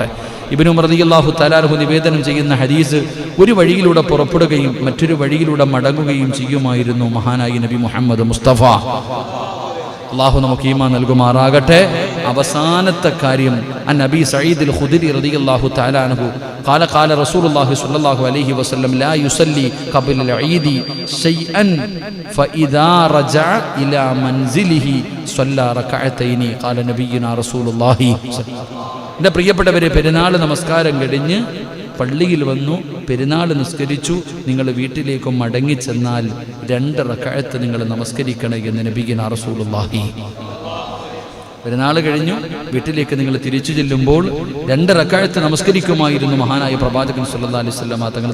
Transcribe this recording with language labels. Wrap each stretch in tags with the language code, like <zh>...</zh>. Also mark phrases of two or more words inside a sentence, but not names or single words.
<ml>ഇബ്നു ഉമർ</ml> <ar>رضي الله تعالى عنه</ar> <ml>നിവേദനം ചെയ്യുന്ന ഹദീസ്, ഒരു വഴിയിലൂടെ പുറപ്പെടുകയും മറ്റൊരു വഴിയിലൂടെ മടങ്ങുകയും ചെയ്യുമായിരുന്നു മഹാനായി നബി മുഹമ്മദ് മുസ്തഫ. അല്ലാഹു നമുക്ക് ഈമാൻ നൽകുമാറാകട്ടെ. അവസാനത്തെ കാര്യം,</ml> <ar>അൻ നബി സഈദ് ഖുദരി رضي الله تعالى عنه قال قال رسول الله صلى الله عليه وسلم لا يصلي قبل العيد شيئا فإذا رجع إلى منزله صلى ركعتين قال نبينا رسول الله.</ar> <ml>എൻ്റെ പ്രിയപ്പെട്ടവരെ, പെരുന്നാൾ നമസ്കാരം കഴിഞ്ഞ് പള്ളിയിൽ വന്നു, പെരുന്നാൾ നിസ്കരിച്ചു, നിങ്ങൾ വീട്ടിലേക്ക് മടങ്ങിച്ചെന്നാൽ 2 റക്അത്ത് നിങ്ങൾ നമസ്കരിക്കണം എന്ന്</ml> <ar>نبينا رسول الله.</ar> <ml>പെരുന്നാൾ കഴിഞ്ഞു വീട്ടിലേക്ക് നിങ്ങൾ തിരിച്ചു ചെല്ലുമ്പോൾ 2 റക്അത്ത് നമസ്കരിക്കുമായിരുന്നു മഹാനായ പ്രവാചകൻ</ml> <ar>صلى الله عليه وسلم</ar> <ml>തങ്ങൾ.</ml>